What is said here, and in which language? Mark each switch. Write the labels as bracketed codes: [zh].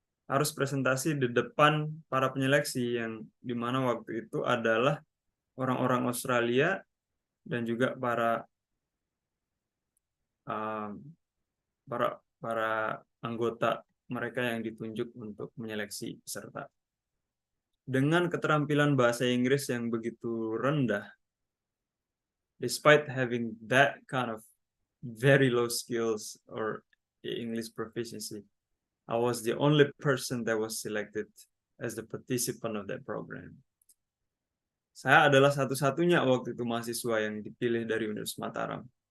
[id] Harus presentasi di depan para penyeleksi yang dimana waktu itu adalah orang-orang Australia dan juga para anggota mereka yang ditunjuk untuk menyeleksi peserta. Dengan keterampilan bahasa Inggris yang begitu rendah, [en] despite having that kind of very low skills or English proficiency, I was the only person that was selected as the participant of that program. [id] Saya adalah satu-satunya waktu itu mahasiswa yang dipilih dari Universitas Mataram.